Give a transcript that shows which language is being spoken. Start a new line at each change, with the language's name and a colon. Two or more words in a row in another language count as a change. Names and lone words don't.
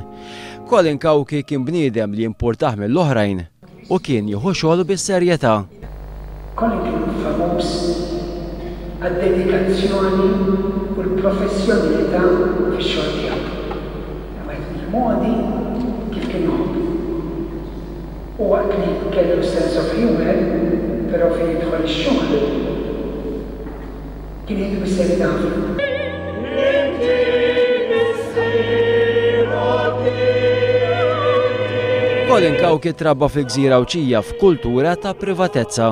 Maltese: Colin Kauki kien bniedem li jimpurtah mill-oħrajn u kien jieħu xogħlu bis-serjetà. Colin kien famuż għad-dedikazzjoni u l-professjonalità fix-xogħol tiegħu. Il-modi kif kien jħobb. U waqt li kellu
English: sense of humor,
Maltese: però fejn jidħol ix-xogħol kien jgħidu bis-serjetà. Colin Kauki trabba fil-Gżira Awċija f'kultura ta' privatezza.